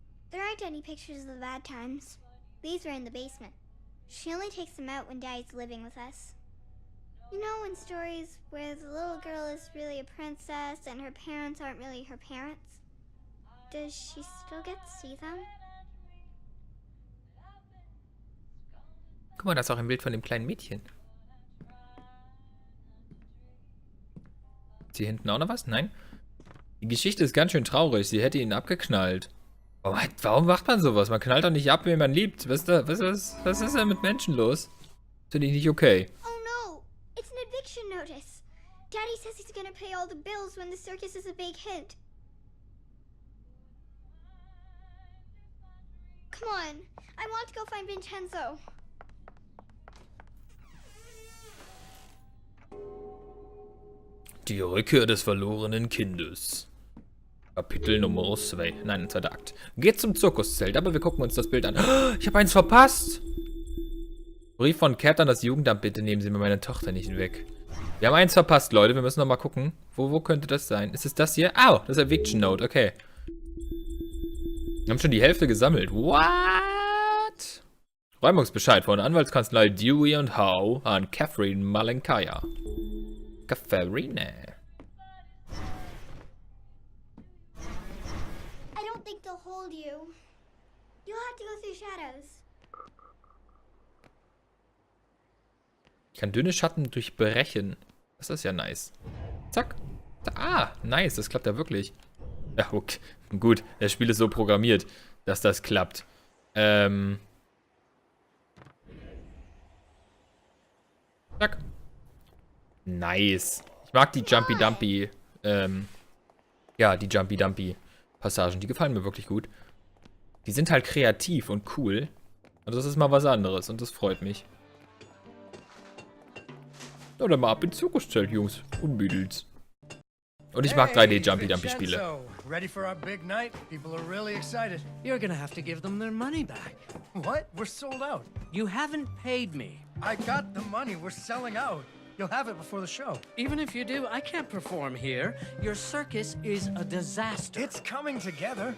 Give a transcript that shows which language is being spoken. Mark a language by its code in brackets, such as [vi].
[en] There aren't any pictures of the bad times. These were in the basement. She only takes them out when Daddy's living with us. You know, in stories where the little girl is really a princess and her parents aren't really her parents? Does she still get to see them? [de] Guck mal, da ist auch ein Bild von dem kleinen Mädchen. Ist hier hinten auch noch was? Nein. Die Geschichte ist ganz schön traurig. Sie hätte ihn abgeknallt. Warum macht man sowas? Man knallt doch nicht ab, wen man liebt. Was ist denn mit Menschen los? Finde ich nicht okay. [en] Oh no! It's an eviction notice. Daddy says he's gonna pay all the bills when the circus is a big hit. Come on, I want to go find Vincenzo. [de] Die Rückkehr des verlorenen Kindes. Kapitel Nummer 2. Nein, zweiter Akt. Geht zum Zirkuszelt, aber wir gucken uns das Bild an. Ich habe eins verpasst. Brief von Cat an das Jugendamt. Bitte nehmen Sie mir meine Tochter nicht weg. Wir haben eins verpasst, Leute. Wir müssen noch mal gucken. Wo könnte das sein? Ist es das hier? Au, das Eviction Note. Okay. Wir haben schon die Hälfte gesammelt. [en] What? [de] Räumungsbescheid von Anwaltskanzlei Dewey und Howe an Catherine Malenkaya. Katharine. [en] I don't think they'll hold you. You'll have to go through shadows. [de] Ich kann dünne Schatten durchbrechen. Das ist ja nice. Zack. Ah, nice. Das klappt ja wirklich. Ja, okay. Gut. Das Spiel ist so programmiert, dass das klappt. Zack. Nice. Ich mag die Jumpy-Dumpy, ja, die Jumpy-Dumpy-Passagen. Die gefallen mir wirklich gut. Die sind halt kreativ und cool. Und das ist mal was anderes und das freut mich. Ja, dann mal ab ins Zirkuszelt, Jungs und Mädels. Und ich mag 3D-Jumpy-Dumpy-Spiele. [en] Ready for our big night? People are really excited. You're gonna have to give them their money back. What? We're sold out. You haven't paid me. I got the money. We're selling out. You'll have it before the show. Even if you do, I can't perform here. Your circus is a disaster. It's coming together.